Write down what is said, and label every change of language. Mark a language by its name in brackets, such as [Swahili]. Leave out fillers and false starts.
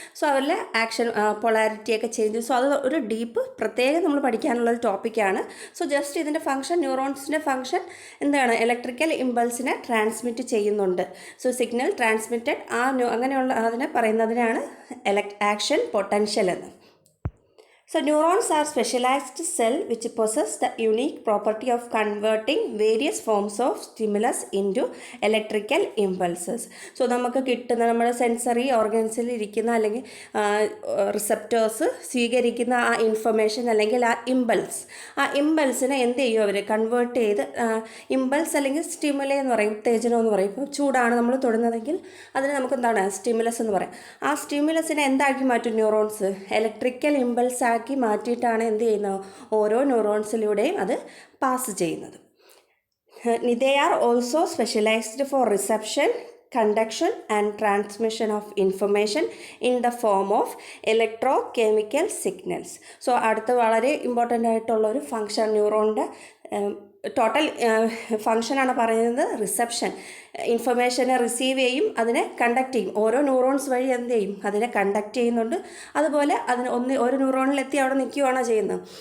[Malayalam] So അവരിലെ action പൊളാരിറ്റിയൊക്കെ change. So അത് ഒരു ഡീപ്പ് പ്രത്യേകം നമ്മൾ പഠിക്കാനുള്ളൊരു ടോപ്പിക്കാണ്. സോ ജസ്റ്റ് ഇതിൻ്റെ ഫംഗ്ഷൻ, ന്യൂറോൺസിൻ്റെ ഫംഗ്ഷൻ എന്താണ്, ഇലക്ട്രിക്കൽ ഇമ്പൾസിനെ ട്രാൻസ്മിറ്റ് ചെയ്യുന്നുണ്ട്. സോ സിഗ്നൽ ട്രാൻസ്മിറ്റഡ് അങ്ങനെയുള്ള അതിനെ പറയുന്നതിനാണ് ആക്ഷൻ പൊട്ടൻഷ്യൽ എന്ന്. [English] So neurons are specialized cell which possess the unique property of converting various forms of stimulus into electrical impulses. [Malayalam] So നമുക്ക് കിട്ടുന്ന നമ്മുടെ sensory ഓർഗൻസിൽ ഇരിക്കുന്ന അല്ലെങ്കിൽ റിസപ്റ്റേഴ്സ് സ്വീകരിക്കുന്ന ആ ഇൻഫർമേഷൻ അല്ലെങ്കിൽ ആ ഇമ്പൾസിനെ എന്ത് ചെയ്യും അവർ കൺവേർട്ട് ചെയ്ത് ഇമ്പൾസ് അല്ലെങ്കിൽ സ്റ്റിമുലേ എന്ന് പറയും, ഉത്തേജനം എന്ന് പറയും. ഇപ്പോൾ ചൂടാണ് നമ്മൾ തൊടുന്നതെങ്കിൽ അതിന് നമുക്ക് എന്താണ് സ്റ്റിമുലസ് എന്ന് പറയും. ആ സ്റ്റിമുലസിനെ എന്താക്കി മാറ്റും ന്യൂറോൺസ്? ഇലക്ട്രിക്കൽ ഇമ്പൾസ് ആക്കി മാറ്റിയിട്ടാണ് എന്ത് ചെയ്യുന്നത്? ഓരോ ന്യൂറോൺസിലൂടെയും അത് പാസ് ചെയ്യുന്നത്. [English] They are also specialized for reception, conduction and transmission of information in the form of electrochemical signals. [Malayalam] So അടുത്ത വളരെ ഇമ്പോർട്ടൻ്റ് ആയിട്ടുള്ള ഒരു ഫങ്ഷൻ ന്യൂറോണിൻ്റെ ടോട്ടൽ ഫങ്ഷനാണ് പറയുന്നത് റിസപ്ഷൻ. ഇൻഫർമേഷനെ റിസീവ് ചെയ്യും, അതിനെ കണ്ടക്ട് ചെയ്യും. ഓരോ ന്യൂറോൺസ് വഴി എന്ത് ചെയ്യും? അതിനെ കണ്ടക്ട് ചെയ്യുന്നുണ്ട്. അതുപോലെ അതിന് ഒരു ന്യൂറോണിലെത്തി അവിടെ നിൽക്കുകയാണോ ചെയ്യുന്നത്?